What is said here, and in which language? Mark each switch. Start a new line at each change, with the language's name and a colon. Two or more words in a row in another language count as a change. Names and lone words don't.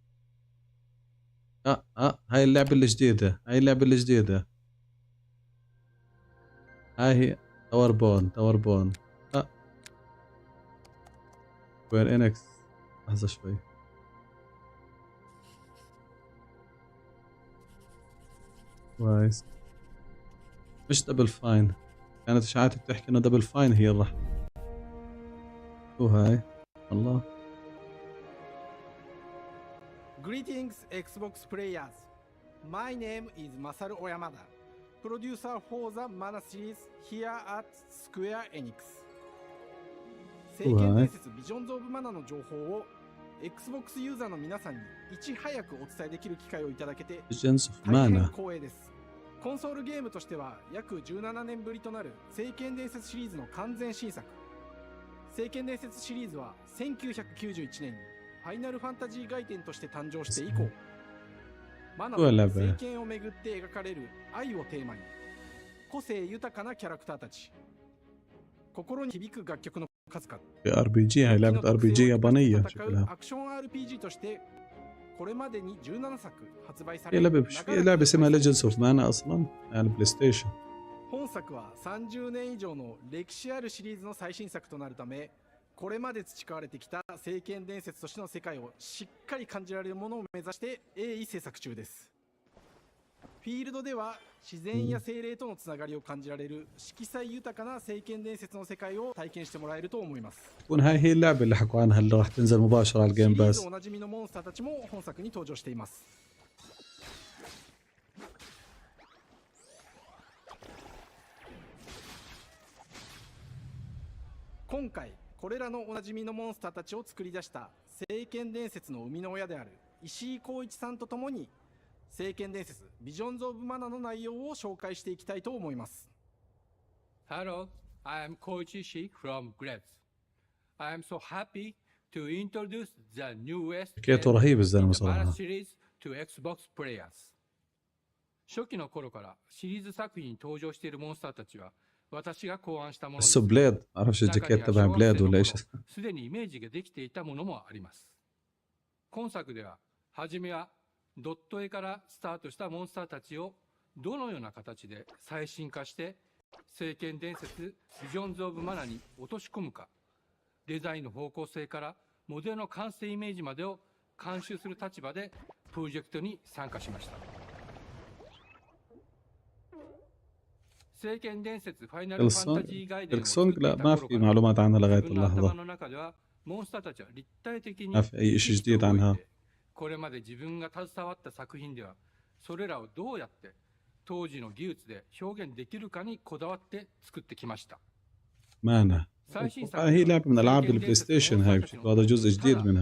Arabic: هاي اللعبه الجديده هاي هي تاور بون وير انكس. لحظه شوي كويس مش دبل فاين كانت اشاعات بتحكي انه دبل فاين هي راح وهاي الله.
English: Greetings Xbox players. My name is Masaru Oyamada, producer for the Mana series here at Square Enix.
Japanese: 聖剣伝説ビジョンズ・オブ・マナの情報を Xbox ユーザーの皆さんにいち早くお伝えできる機会をいただけて大変光栄です。コンソールゲームとしては約17年ぶりとなる聖剣伝説シリーズの完全新作。聖剣伝説シリーズは1991年にファイナルファンタジー外伝として誕生して以降、マナと聖剣をめぐって描かれる愛をテーマに、個性豊かなキャラクターたち、心に響く楽曲の数々。
Arabic: RPG هاي لعبة RPG يابانية شكلها.
Japanese: アクション RPG としてこれまでに17作発売さ
Arabic: هي
Japanese: れ
Arabic: لعبة لعبة اسمها Legends of Mana أصلا على البلاي ستيشن.
Japanese: 本作は30年以上の歴史あるシリーズの最新作となるため、これまで培われてきた聖剣伝説としての世界をしっかり感じられるものを目指して鋭意制作中です。フィールドでは自然や精霊とのつながりを感じられる色彩豊かな聖剣伝説の世界を体験してもらえると思います。
Arabic: تكون هاي هي اللعبة اللي حكوا عنها اللي راح تنزل مباشرة على
Japanese: シリ
Arabic: الجيم
Japanese: ーズ
Arabic: باس.
Japanese: おなじみのモンスターたちも本作に登場しています。今回これらのおなじみのモンスターたちを作り出した聖剣伝説の生みの親である石井光一さんとともに聖剣伝説ビジョンズ・オブ・マナの内容を紹介していきたいと思います。
English: Hello, I am Koichi Ishii from Gretz. I am so happy to introduce the newest
Arabic: حكايته رهيب الزلمة
English: Mana
Arabic: صراحة.
English: series to Xbox players.
Japanese: 初期の頃からシリーズ作品に登場しているモンスターたちは私が考案したものです。
Arabic: بس بليد معرفش الجاكيت تبع بليد ولا ايش.
Japanese: すでにイメージができていたものもあります。今作では初めはドット絵からスタートしたモンスターたちをどのような形で最新化して聖剣伝説ビジョンズ・オブ・マナに落とし込むか、デザインの方向性からモデルの完成イメージまでを監修する立場でプロジェクトに参加しました。聖剣伝説ファイナルファンタジーガイデンを作った
Arabic: لا ما في معلومات عنها لغاية
Japanese: 自分の頭
Arabic: اللحظة.
Japanese: の中ではモンスターたちは立体的に
Arabic: ما في أي شيء جديد عنها.
Japanese: これまで自分が携わった作品ではそれらをどうやって当時の技術で表現できるかにこだわって作ってきました。
Arabic: مانا. هي لعبة من ألعاب البلاي ستيشن هاي بشكل هذا جزء جديد منها.